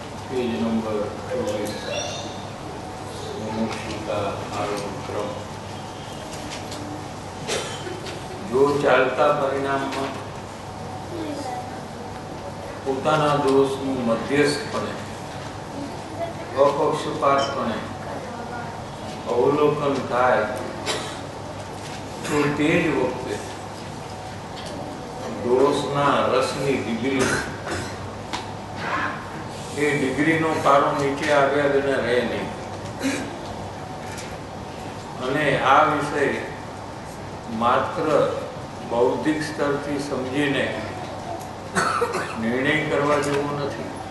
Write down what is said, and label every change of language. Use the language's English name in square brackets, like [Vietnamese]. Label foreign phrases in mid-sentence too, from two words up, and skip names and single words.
[Hindi] पेज नंबर 24 मुमुक्षु का आरोप क्रम। [Gujarati] जो चालता परिणामમાં પોતાના દોષનું મધ્યસ્થપણે અપક્ષપાતપણે અવલોકન થાય તો તે જ વખતે દોષના રસની ડિગ્રી એ ડિગ્રીનો પારો નીચે આવ્યા વિના રહે નહીં અને આ વિષય માત્ર બૌદ્ધિક સ્તરથી સમજીને નિર્ણય કરવા જેવો નથી।